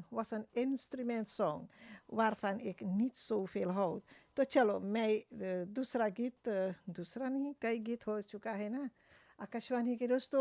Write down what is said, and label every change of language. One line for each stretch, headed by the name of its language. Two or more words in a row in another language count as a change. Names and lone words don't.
Dutch: Was een instrumentsong waarvan ik niet zoveel houd.
Caribbean Hindustani: तो चलो मैं दूसरा गीत दूसरा नहीं कई गीत हो चुका है ना आकाशवाणी के दोस्तों.